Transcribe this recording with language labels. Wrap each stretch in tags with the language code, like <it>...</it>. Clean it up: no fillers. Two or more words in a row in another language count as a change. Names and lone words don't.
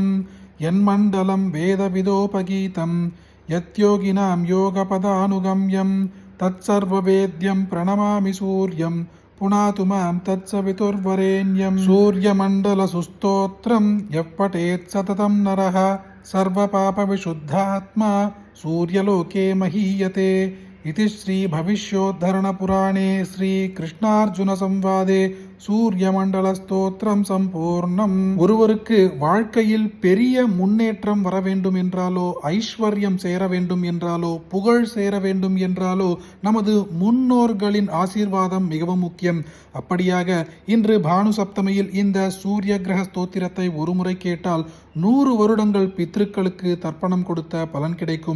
<sa>यन्मण्डलं वेदविदोपगीतं यत्योगिनां योगपदानुगम्यं तत्सर्ववेद्यं प्रणमामि सूर्यं पुनातु मां तत्सवितुर्वरेण्यं। सूर्यमण्डलसुस्तोत्रं यः पठेत् सततं नरः सर्वपापविशुद्धात्मा सूर्यलोके महीयते इति श्रीभविष्योद्धरणपुराणे श्रीकृष्णार्जुनसंवादे सूर्यमण्डलस्तोत्रं सम्पूर्णम्.</sa> <ta>ஒருவருக்கு வாழ்க்கையில் பெரிய முன்னேற்றம் வர வேண்டும் என்றாலோ, ஐஸ்வர்யம் சேர வேண்டும் என்றாலோ, புகழ் சேர வேண்டும் என்றாலோ நமது முன்னோர்களின் ஆசீர்வாதம் மிகவும் முக்கியம். அப்படியாக இன்று பானு சப்தமியில் இந்த சூரிய கிரக ஸ்தோத்திரத்தை ஒரு முறை கேட்டால் 100 வருடங்கள் பித்ருக்களுக்கு தர்ப்பணம் கொடுத்த பலன் கிடைக்கும்.</ta>